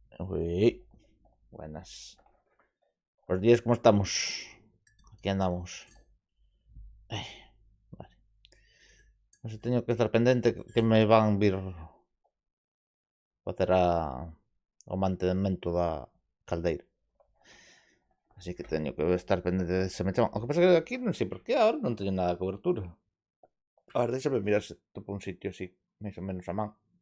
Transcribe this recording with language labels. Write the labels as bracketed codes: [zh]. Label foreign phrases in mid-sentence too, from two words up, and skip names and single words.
[es] Uy, buenas. Los días, ¿cómo estamos? Aquí andamos. Ay, vale. Pues he tenido que estar [gl] pendente que me van vir facer o mantemento da caldeira. Así que teño que estar pendente de se me chaman. O que pasa é que aquí non sei por que ahora non teño nada de cobertura. A ver, déxame mirar se topo un sitio así, máis ou menos a man.